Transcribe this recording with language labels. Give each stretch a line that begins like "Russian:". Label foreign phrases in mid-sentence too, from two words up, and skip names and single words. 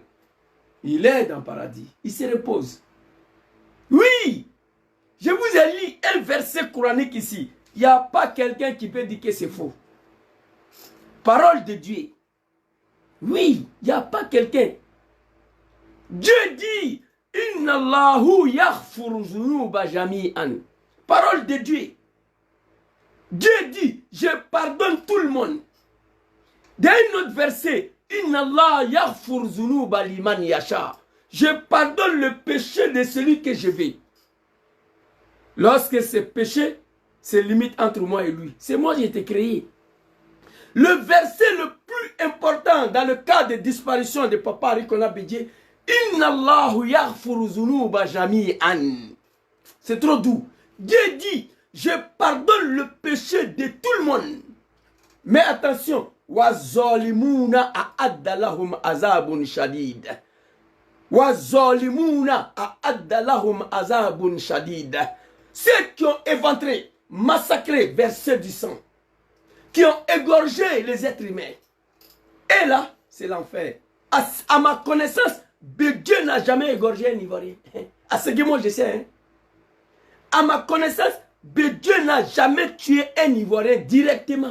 French: Il est dans le paradis. Il se repose. Oui, je vous ai lu un verset coranique ici. Il n'y a pas quelqu'un qui peut dire que c'est faux. Parole de Dieu. Oui, il n'y a pas quelqu'un. Dieu dit,
Arabic: إن الله يغفر ذنوب جميعا.
French: Parole de Dieu. Dieu dit, je pardonne tout le monde. Dans un autre verset,
Arabic: إن الله يغفر ذنوب لمن يشاء.
French: Je pardonne le péché de celui que je veux. Lorsque ce péché, c'est limite entre moi et lui. C'est moi qui ai été créé. Le verset le plus important dans le cas de disparition de Papa Arikona Bédié,
Arabic: إن الله يغفر ذنوب جميعا.
French: C'est trop doux. Dieu dit, je pardonne le péché de tout le monde. Mais attention,
Arabic: وظالمون أعد لهم عذاب شديد. وظالمون أعد لهم عذاب شديد.
French: Ceux qui ont éventré, massacré, versé du sang, qui ont égorgé les êtres humains. Et là, c'est l'enfer. À ma connaissance, Dieu n'a jamais égorgé un Ivoirien. À ce que moi je sais. Hein. À ma connaissance, Dieu n'a jamais tué un Ivoirien directement.